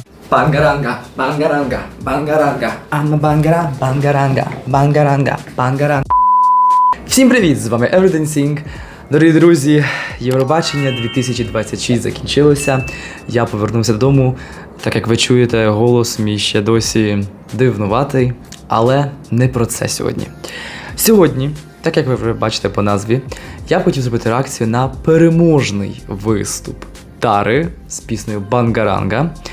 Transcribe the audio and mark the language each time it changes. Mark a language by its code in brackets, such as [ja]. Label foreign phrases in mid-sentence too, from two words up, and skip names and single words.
[uk] Бангаранга, бангаранга, бангаранга. Ама бангара, бангаранга, бангаранга, бангаранга. Всім привіт! З вами Everything Sing. Дорогі друзі, Євробачення 2026 закінчилося. Я повернувся додому. Так як ви чуєте, голос мій ще досі дивнуватий, але не про це сьогодні. Сьогодні, так як ви вже бачите по назві, я б хотів зробити реакцію на переможний виступ Дари з піснею «Бангаранга».